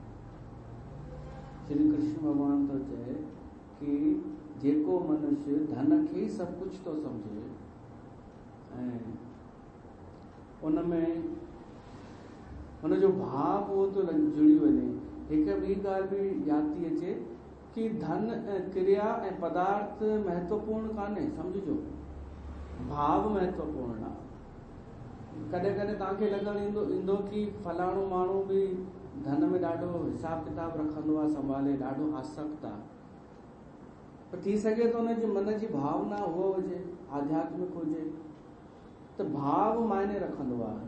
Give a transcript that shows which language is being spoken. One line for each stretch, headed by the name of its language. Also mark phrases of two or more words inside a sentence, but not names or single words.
Sindhi: श्री कृष्ण भॻवान थो चए कि जेको मनुष्य धन खे सभु कुझु थो सम्झे ऐं उन में हुनजो भाव उहो थो जुड़ी वञे। हिकु ॿी ॻाल्हि बि यादि थी अचे कि धन ऐं क्रिया ऐं पदार्थ महत्वपूर्ण कान्हे, सम्झिजो, भाव महत्वपूर्ण आहे। कॾहिं कॾहिं तव्हांखे लॻणु ईंदो कि फलाणो माण्हू बि धन में ॾाढो हिसाब किताब रखंदो आहे, संभाले, ॾाढो आसक्त आहे, पर थी सघे थो हुनजी मन जी भावना उहो हुजे, आध्यात्मिक हुजे, त भाव मायने रखंदो आहे।